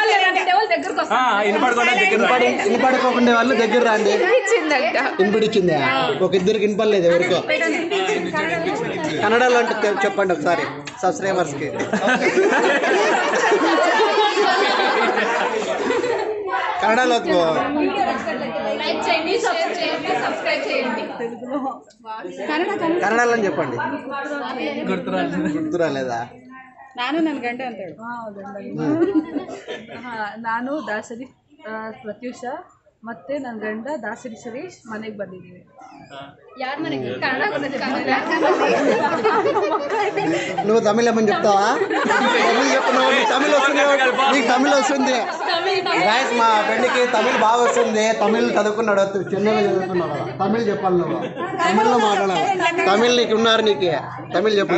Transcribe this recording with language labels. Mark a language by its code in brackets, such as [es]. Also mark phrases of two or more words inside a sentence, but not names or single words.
[te] వినపడుకోకుండా వాళ్ళు దగ్గర రండి వినిపించిందా ఒక ఇద్దరికి వినపడలేదు ఎవరికో కన్నడలో అంటే చెప్పండి ఒకసారి సబ్స్క్రైబర్స్కి కన్నడలో కన్నడలో చెప్పండి గుర్తురాలేదా [kn] ನಾನು ನನ್ನ ಗಂಡ ಅಂತೇಳಿ ನಾನು ದಾಸರಿ ಪ್ರತ್ಯೂಷ ಮತ್ತೆ ನನ್ನ ಗಂಡ ದಾಸರಿ ಸುರೇಶ್ ಮನೆಗೆ ಬಂದಿದ್ದೀವಿ [te] నువ్వు తమిళ ఏమని చెప్తావా తమిళ చెప్తున్నావు తమిళ వస్తుంది నీకు తమిళ వస్తుంది గాయస్ మా ఫ్రెండ్కి తమిళ బాగా వస్తుంది తమిళ్ చదువుకున్నాడు చెన్నైలో చదువుకున్నాడు కదా తమిళ్ చెప్పాలి నువ్వు తమిళ్లో మాట్లాడాలి తమిళ్ నీకు ఉన్నారు నీకు తమిళ్ చెప్పు